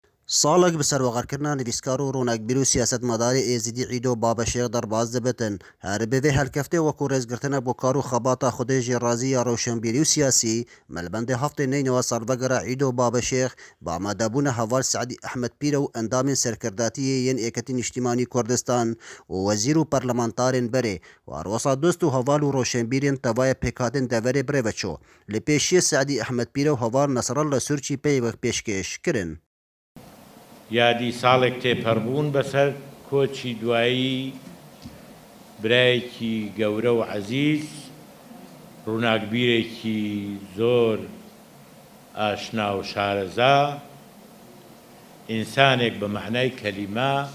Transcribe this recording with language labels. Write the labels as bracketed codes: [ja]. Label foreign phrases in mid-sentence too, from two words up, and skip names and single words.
[ku] ساڵێک بەسەرۆغەرکردنا نویسکار و ڕووناکبیر و سیاسەتمەداری ئێزیدی عیدۆ بابەشێغ دەرباز دەبێتن هەر بەvê هەلکەفتê wekû rêzgirtina bo kar û xebata Xwedê razî ya rewşenbîrî û siyasî melbendê heftê neynewa salvegera Îdo Babişêx bi amadebûna heval Seîdî Ehmedpîr û endamên serkirdatiyê yên Êketîn Niştîmanî Kurdistan û wezîr û parlamentarên berê warwesa dost û heval û rewşenbîrên tevaya pêkhatin deverê birê veço li pêşiyê Seîdî Ehmedpîr û heval Nesrallah Sûrçî peyvek pêşkêş kirin. [ckb] یادی ساڵێک تێپەڕبوون بەسەر کۆچی دوایی برایەکی گەورە و عەزیز ڕووناکبیرێکی زۆر ئاشنا و شارەزا ئینسانێک بە معنای کەلیمە